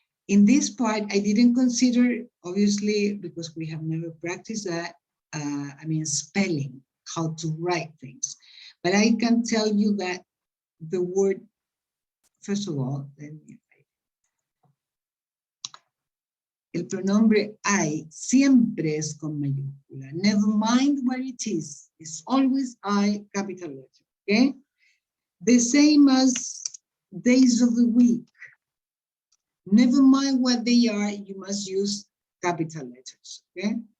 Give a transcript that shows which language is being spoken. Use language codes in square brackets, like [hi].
[en] In this part, I didn't consider, obviously, because we have never practiced that, spelling, how to write things. But I can tell you that the word, first of all, let me write. [es] El pronombre I siempre es con mayúscula. [en] Never mind what it is. It's always I, capital letter, okay? The same as days of the week. Never mind what they are, you must use capital letters, okay?